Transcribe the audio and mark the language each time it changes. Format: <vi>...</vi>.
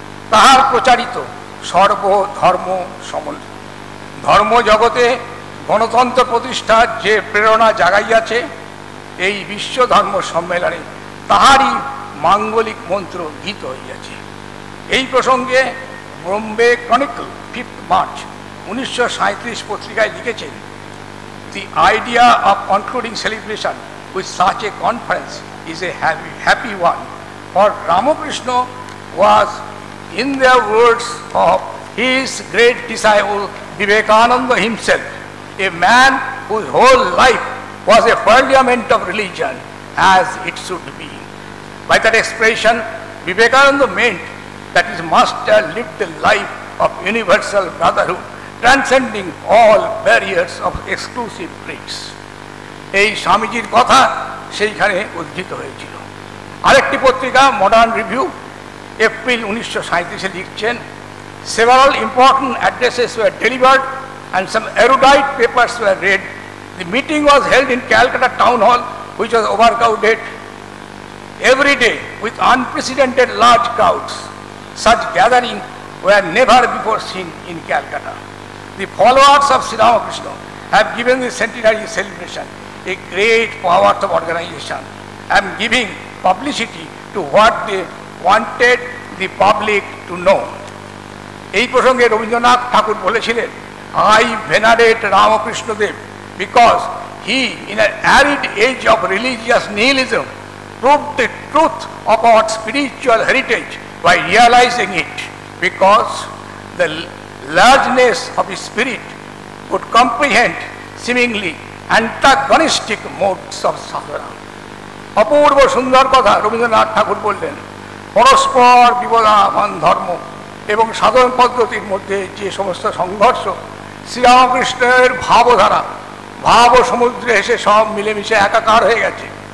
<bn>তাহার প্রচারিত সর্বধর্ম সমন্বয় ধর্ম জগতে গণতন্ত্র প্রতিষ্ঠার যে প্রেরণা জাগাইয়াছে, এই বিশ্ব ধর্ম সম্মেলনে তাহারই মাঙ্গলিক মন্ত্র গীত হইয়াছে। এই প্রসঙ্গে বোম্বে ক্রনিকল 5 মার্চ 1937 পত্রিকায় লিখেছেন,</bn> <en>"The idea of concluding celebration with such a conference is a happy one, for Ramakrishna was, in the words of his great disciple Vivekananda himself, a man whose whole life was a parliament of religion, as it should be." By that expression, Vivekananda meant that his master lived a life of universal brotherhood, transcending all barriers of exclusive creeds.</en> <bn>এই স্বামীজির কথা সেইখানে উদ্ধৃত হয়েছিল। আরেকটি পত্রিকা modern review April 1937 লিখছেন,</bn> <en>"Several important addresses were delivered and some erudite papers were read. The meeting was held in Calcutta Town Hall, which was overcrowded every day with unprecedented large crowds. Such gatherings were never before seen in Calcutta. The followers of Sri Ramakrishna have given the centenary celebration a great power of organization and giving publicity to what they wanted the public to know."</en> <bn>এই প্রসঙ্গে রবীন্দ্রনাথ ঠাকুর বলেছিলেন,</bn> <en>"I venerate Ramakrishna Dev because he, in an arid age of religious nihilism, proved the truth of our spiritual heritage by realizing it, because the largeness of his spirit could comprehend seemingly antagonistic modes of sadhana."</en> <bn>অপূর্ব সুন্দর কথা রবীন্দ্রনাথ ঠাকুর বললেন। পরস্পর বিবদামান ধর্ম এবং সাধন পদ্ধতির মধ্যে যে সমস্ত সংঘর্ষ, শ্রীরামকৃষ্ণের ভাবধারা, ভাব সমুদ্রে এসে সব মিলেমিশে একাকার হয়ে গেছে।</bn>